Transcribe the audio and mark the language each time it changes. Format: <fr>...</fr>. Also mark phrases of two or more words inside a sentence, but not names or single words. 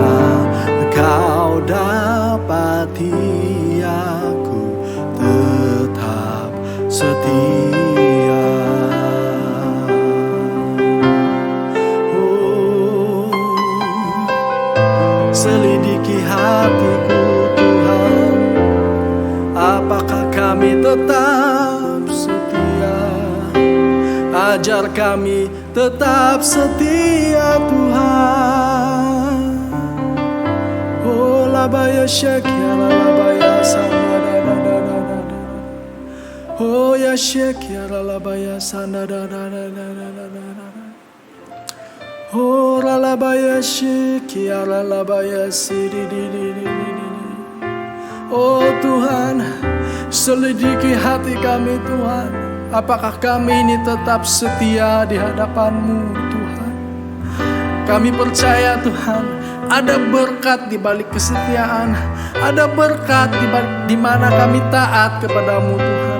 <id>Kau dapati aku tetap setia. Selidiki hatiku Tuhan, apakah kami tetap setia? Ajar kami tetap setia Tuhan. Oh labaya syekia labaya sana da da da da da. Oh ya syekia labaya sana da da da da da da da. Oh ralabaya syikia ralabaya sidi di di di di. Oh Tuhan, selidiki hati kami Tuhan. Apakah kami ini tetap setia di hadapan-Mu Tuhan? Kami percaya Tuhan, ada berkat di balik kesetiaan, ada berkat di mana kami taat kepada-Mu Tuhan.</id>